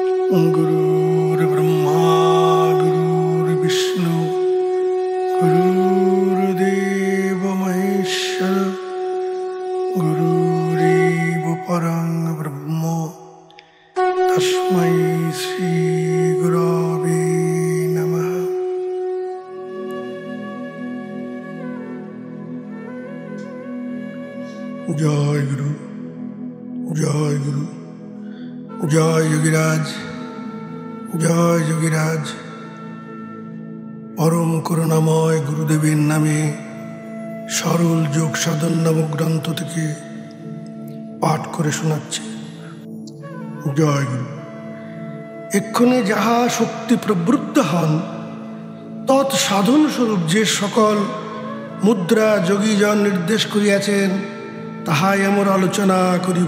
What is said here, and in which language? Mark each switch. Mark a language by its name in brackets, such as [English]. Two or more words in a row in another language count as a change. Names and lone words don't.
[Sanskrit] गुरुर्ब्रह्मा गुरुर्विष्णु गुरुर्देव महेश्वर गुरुरेव परं ब्रह्म तस्मै श्री गुरवे नमः। [Bangla] জয় গুরু, জয় গুরু, জয় যোগীরাজ, জয় যোগীরাজ। পরম করুণাময় গুরুদেবের নামে সরল যোগ সাধন নামক গ্রন্থ থেকে পাঠ করে শোনাচ্ছে। জয় গুরু। এক্ষণে যাহা শক্তি প্রবৃত্ত হন তৎ সাধন স্বরূপ যে সকল মুদ্রা যোগীজন নির্দেশ করিয়াছেন তাহাই আমরা আলোচনা করিব।